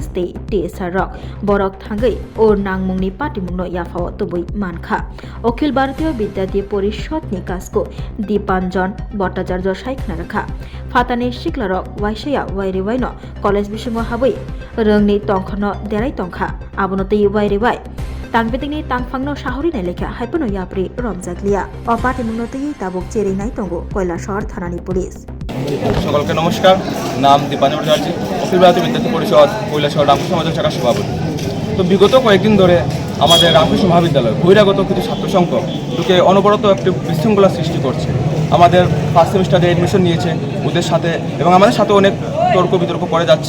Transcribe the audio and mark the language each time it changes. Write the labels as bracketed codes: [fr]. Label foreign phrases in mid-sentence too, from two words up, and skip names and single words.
[trp] दे टीएसआर रक बरक थांगै ओर नांमुंनि पार्टीमुंनो याफाव तबुई मानखा अखिल भारतीय विद्यार्थी परिषदनि काजखौ दीपांजन भट्टाचार्य सायखना राखा फातानि शिकलारक वाइसाया वाइरेवायनो कलेज बिसंग हाबै रोंनि तंखनो देराय तंखा आबनतै वाइरेवाय तांबेदिंनि तांफांनो साहरिनाय लेखा हायपनो याप्रि रमजागलिया अ पार्टीमुंनोतै ताबुक चेरिनाय तंगो কৈলাসহর थानानि पुलिस। [bn] সকলকে নমস্কার। নাম দীপাঞ্জন ভট্টাচার্য, অখিল ভারতীয় বিদ্যার্থী পরিষদ কৈলাসহর রামকৃষ্ণ সমাজ শাখার সভাপতি। তো বিগত কয়েকদিন ধরে আমাদের রামকৃষ্ণ মহাবিদ্যালয় বহিরাগত কিছু ছাত্রসংঘ ঢুকে অনবরত একটি বিশৃঙ্খলা সৃষ্টি করছে। আমাদের [en] first semester [bn] এডমিশন নিয়েছে ওদের সাথে এবং আমাদের সাথে অনেক তর্ক বিতর্ক করে যাচ্ছে।